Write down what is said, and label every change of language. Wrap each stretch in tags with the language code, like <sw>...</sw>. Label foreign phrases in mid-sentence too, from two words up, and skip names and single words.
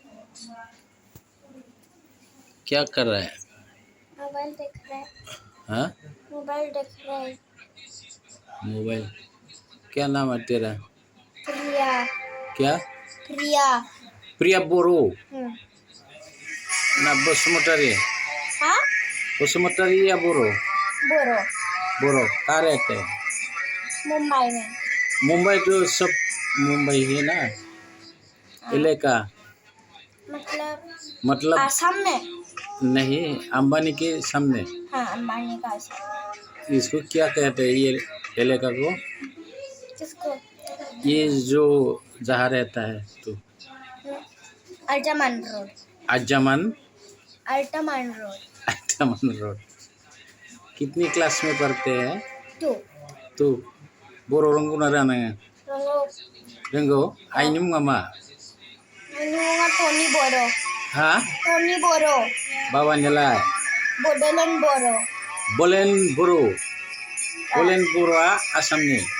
<hi>क्या कर रहा है? मोबाइल देख रहा है। हाँ, मोबाइल देख रहा है। मोबाइल। क्या नाम है तेरा? प्रिया। क्या? प्रिया। प्रिया बोरो हम्म। ना बसुमतारी? हाँ? बसुमतारी या बोरो? बोरो। बोरो कहाँ रहते हैं? मुंबई में। मुंबई तो सब मुंबई है ना, हाँ। इलाका। मतलब आसाम में। नहीं, अंबानी के सामने। हाँ, अंबानी का आसाम। इसको क्या कहते हैं ये इलाका को? किसको? ये जो जहाँ रहता है तो अल्टमान रोड। अजमन अल्टमान रोड। अजमन रोड। कितनी क्लास में पढ़ते हैं? 2.</hi> <brx>तो बर' रोंगौ ना रोङा? रोंगौ। रोंगौ? आइनि मुङा मा? आंनि मुङा टनि बर'। हा? टनि बर'। बाबानियालाय? बड'लेण्ड बर'। बलेन बर'। बलेन बर'आ आसामनि?</brx>